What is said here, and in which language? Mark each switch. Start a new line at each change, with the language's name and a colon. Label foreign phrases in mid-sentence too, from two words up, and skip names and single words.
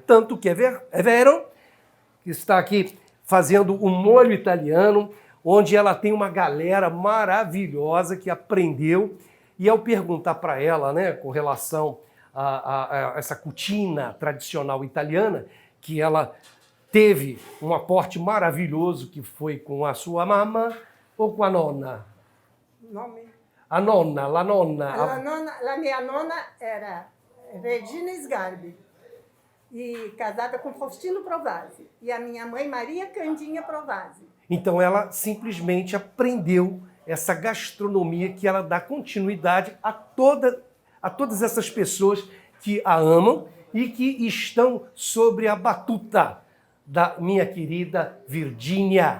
Portuguese: Tanto que é vero que está aqui fazendo o molho italiano, onde ela tem uma galera maravilhosa que aprendeu. E ao perguntar para ela, né, com relação a essa cucina tradicional italiana, que ela teve um aporte maravilhoso, que foi com a sua mamma ou com a nonna? Nome? A nonna. La minha nonna era Regina Sgarbi, e casada com Faustino Provasi, e a minha mãe Maria Candinha Provasi. Então ela simplesmente aprendeu essa gastronomia que ela dá continuidade a todas essas pessoas que a amam e que estão sobre a batuta da minha querida Virgínia.